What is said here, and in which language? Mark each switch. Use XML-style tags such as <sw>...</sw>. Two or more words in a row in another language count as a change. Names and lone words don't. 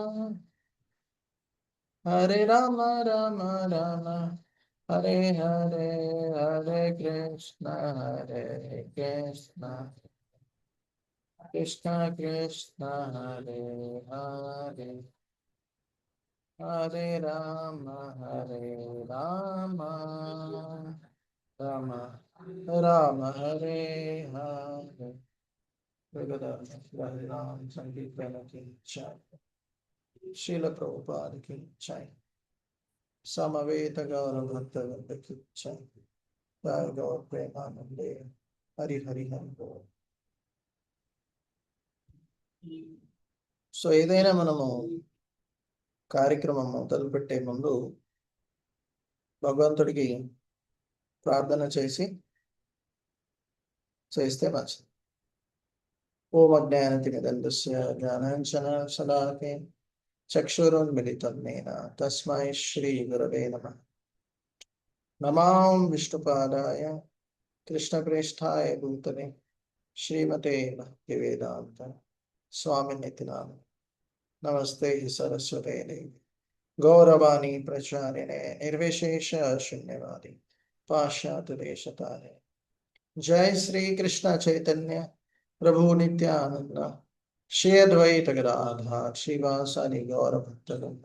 <sa>రామ రామ హరే హరే హరే కృష్ణ కృష్ణ కృష్ణ హరే హరే హరే రామ రామ రామ హరే హరే రామ సంకీర్తనకి జై.</sa> <te>శ్రీల ప్రభుపాదకి జై. సమవేత గౌర భక్తవృందకి జై.</te> <bn>గౌర ప్రేమానందే హరి హరి హరి బోల్.</bn> <te>సో ఏదైనా మనము కార్యక్రమం మొదలుపెట్టే ముందు భగవంతుడికి ప్రార్థన చేస్తే మంచిది.</te> <sa>ఓం అజ్ఞానతిమిదంధస్య జ్ఞానాంజనశలాకైః చక్షురున్మిలితం येन తస్మై శ్రీ గురవే నమః. నమాం విష్ణుపాదాయ కృష్ణప్రేష్ఠాయ భూతలే శ్రీమతే భక్తివేదాంత స్వామినితి నామినే. నమస్తే సరస్వతే దేవి గౌరవాణి ప్రచారిణే నిర్విశేష శూన్యవాది పాశ్చాత్య దేశతారిణే. జై శ్రీ కృష్ణ చైతన్య ప్రభు నిత్యానంద శ్రీ అద్వైత గదాధర శ్రీవాసాది గౌర భక్తవృంద.</sa>